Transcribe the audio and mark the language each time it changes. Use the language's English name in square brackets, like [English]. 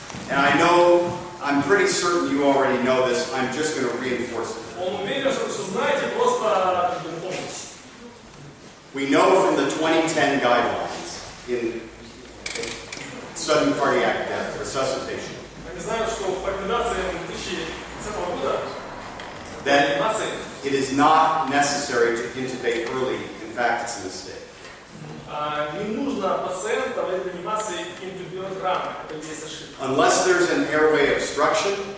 [English] And I know, I'm pretty certain you already know this, I'm just going to reinforce it. [Russian] Он уверен, что знаете, просто помните. [English] We know from the 2010 guidelines in sudden cardiac death, resuscitation, [Russian] Они знают, что по рекомендациям 2010 года [English] that it is not necessary to intubate early. In fact, it's a mistake. [Russian] Не нужно пациента в реанимации интубировать рано, это и есть ошибка. [English] Unless there's an airway obstruction,